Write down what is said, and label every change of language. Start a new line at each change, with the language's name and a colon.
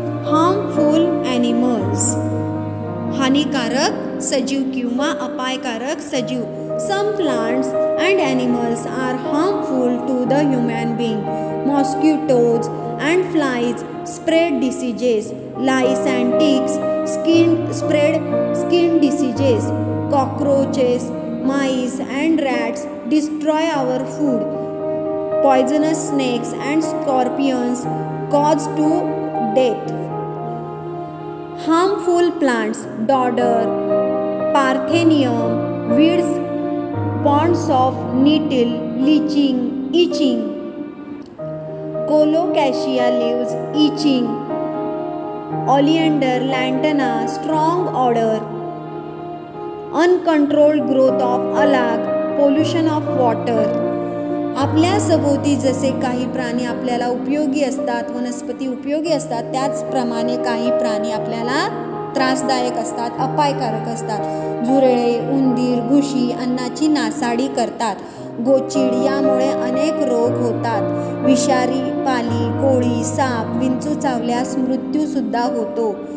English: harmful animals,
Marathi: हानिकारक सजीव किंवा अपायकारक सजीव.
English: Some plants and animals are harmful to the human being. Mosquitoes and flies spread diseases. Lice and ticks spread skin diseases. Cockroaches, mice and rats destroy our food. Poisonous snakes and scorpions cause to death. Harmful plants, dodder, parthenium, weeds, ponds of nettle, itching. Colocasia leaves, itching. Oleander, lantana, strong odor. Uncontrolled growth of algae, pollution of water.
Marathi: आपल्या सभोवती जसे काही प्राणी आपल्याला उपयोगी असतात, वनस्पती उपयोगी असतात, त्याचप्रमाणे काही प्राणी आपल्याला त्रासदायक असतात, अपायकारक असतात. झुरळे, उंदीर, घुशी अन्नाची नासाडी करतात. गोचीड यामुळे अनेक रोग होतात. विषारी पाली, कोळी, साप, विंचू चावल्यास मृत्यूसुद्धा होतो.